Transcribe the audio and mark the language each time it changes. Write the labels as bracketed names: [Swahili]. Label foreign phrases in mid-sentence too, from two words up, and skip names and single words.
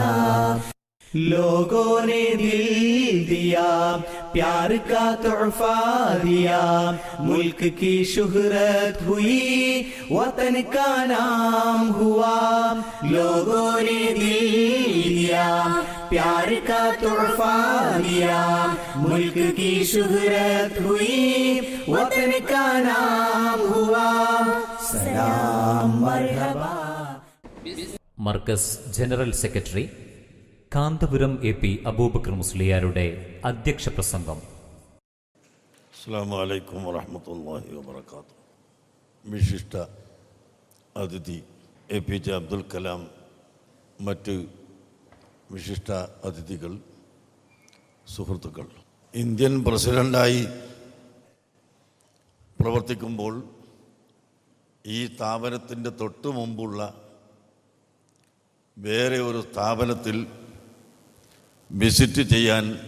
[Hindi] लोगों ने दिल दिया, प्यार का तोहफा दिया, मुल्क की शुहरत हुई, वतन का नाम हुआ, लोगों ने दिल दिया, प्यार का तोहफा दिया, मुल्क की शुहरत हुई, वतन का नाम हुआ, सलाम मरहबा। [Malayalam] മർക്കസ് ജനറൽ സെക്രട്ടറി കാന്തപുരം AP അബൂബക്കർ മുസ്ലിയാരുടെ അധ്യക്ഷ പ്രസംഗം. [Arabic] السلام عليكم ورحمة الله وبركاته. [Malayalam] വിശിഷ്ട അതിഥി APJ അബ്ദുൽ കലാം, മറ്റ് വിശിഷ്ട അതിഥികൾ, സുഹൃത്തുക്കൾ, ഇന്ത്യൻ പ്രസിഡൻ്റായി പ്രവർത്തിക്കുമ്പോൾ ഈ സ്ഥാപനത്തിൻ്റെ തൊട്ടു മുമ്പുള്ള വേറെ ഒരു സ്ഥാപനത്തിൽ വിസിറ്റ് ചെയ്യാൻ